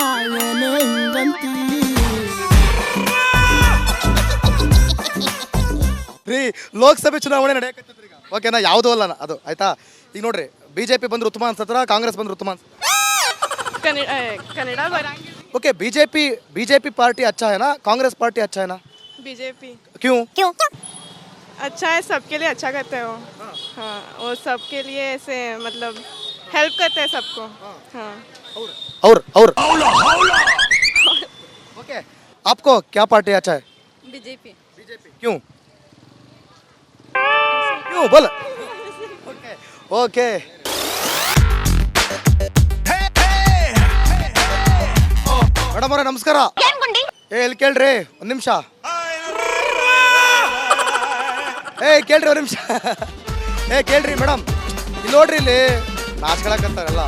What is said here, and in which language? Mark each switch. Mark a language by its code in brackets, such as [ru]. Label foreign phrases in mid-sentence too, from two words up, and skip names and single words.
[kn] ರೀ ಲೋಕಸಭೆ ಚುನಾವಣೆ ನಡೆಯಕತ್ತೈತ್ರಿ ಈಗ. ಓಕೆನಾ? ಯಾವುದೂ ಅಲ್ಲ ಅದು, ಆಯ್ತಾ? ಈಗ ನೋಡ್ರಿ, ಬಿಜೆಪಿ ಬಂದ್ರೆ ಉತ್ತಮ ಅನ್ಸತ್ರ, ಕಾಂಗ್ರೆಸ್ ಬಂದ್ರೆ ಉತ್ತಮ ಅನ್ಸತ್ರ? ಕನ್ನಡ ಬರಂಗಿಲ್ಲ. [hi] ओके बीजेपी पार्टी अच्छा है ना, कांग्रेस पार्टी अच्छा है ना? बीजेपी क्यों? अच्छा है, सबके लिए अच्छा करते हो. हाँ, वो सबके लिए ऐसे मतलब हेल्प करते हैं सबको. हाँ. और ओके, आपको क्या पार्टी अच्छा है? बीजेपी. क्यों बोल? [kn] ओके ಮೇಡಮ್ ಅವರೇ ನಮಸ್ಕಾರ. ಇಲ್ಲಿ ಕೇಳ್ರಿ ಒಂದು ನಿಮಿಷ. ಕೇಳ್ರಿ ಒಂದು ನಿಮಿಷ. ಕೇಳ್ರಿ ಮೇಡಮ್, ಇಲ್ಲಿ ನೋಡ್ರಿ, ಇಲ್ಲಿ ನಾಚ್ಕೊಳಕಂತಾರಲ್ಲ.